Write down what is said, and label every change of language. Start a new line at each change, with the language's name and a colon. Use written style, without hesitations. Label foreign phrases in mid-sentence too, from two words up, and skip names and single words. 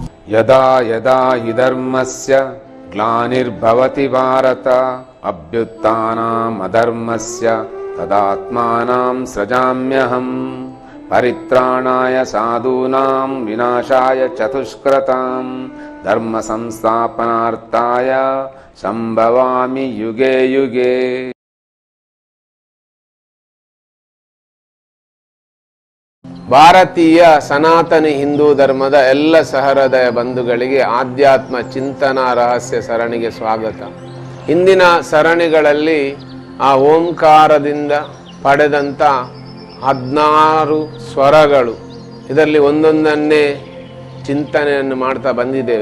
Sanskrit: ಯದಾ ಯದಾ ಹಿ ಧರ್ಮಸ್ಯ ಗ್ಲಾನಿರ್ಭವತಿ ಭಾರತ ಅಭ್ಯುತ್ಥಾನಂ ಅಧರ್ಮಸ್ಯ ತದಾತ್ಮಾನಂ ಸೃಜಾಮ್ಯಹಂ ಪರಿತ್ರಾಣಾಯ ಸಾಧೂನಾಂ ವಿನಾಶಾಯ ಚತುಷ್ಕೃತಾಂ ಧರ್ಮ ಸಂಸ್ಥಾಪನಾರ್ಥಾಯ ಸಂಭವಾಮಿ ಯುಗೆ ಯುಗೆ.
Kannada: ಭಾರತೀಯ ಸನಾತನಿ ಹಿಂದೂ ಧರ್ಮದ ಎಲ್ಲ ಸಹೃದಯ ಬಂಧುಗಳಿಗೆ ಆಧ್ಯಾತ್ಮ ಚಿಂತನಾ ರಹಸ್ಯ ಸರಣಿಗೆ ಸ್ವಾಗತ. ಹಿಂದಿನ ಸರಣಿಗಳಲ್ಲಿ ಆ ಓಂಕಾರದಿಂದ ಪಡೆದಂಥ 16 ಸ್ವರಗಳು, ಇದರಲ್ಲಿ ಒಂದೊಂದನ್ನೇ ಚಿಂತನೆಯನ್ನು ಮಾಡ್ತಾ ಬಂದಿದ್ದೇವೆ.